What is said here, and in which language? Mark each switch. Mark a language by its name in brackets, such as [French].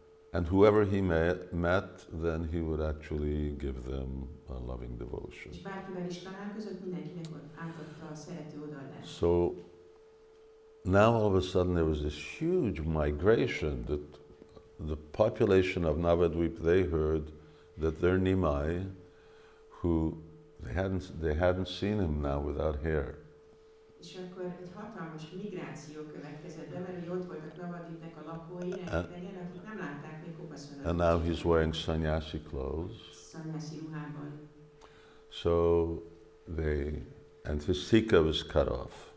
[English] And whoever he met, then he would actually give them a loving devotion. [Hungarian] És bárkivel is találkozott, mindenkinek átadta a szerető odaadást. [English] So now all of a sudden there was this huge migration that the population of Navadvip, they heard that their Nimai, who they hadn't seen him now without hair. [Hungarian] És akkor egy hatalmas migráció következett be, mert ott voltak Navadvipnek a lakói, rengetegen, akik nem látták még kopaszon. [English] And now he's wearing sannyasi clothes. [Hungarian] Sannyasi ruhában. [English] So and his sika was cut off.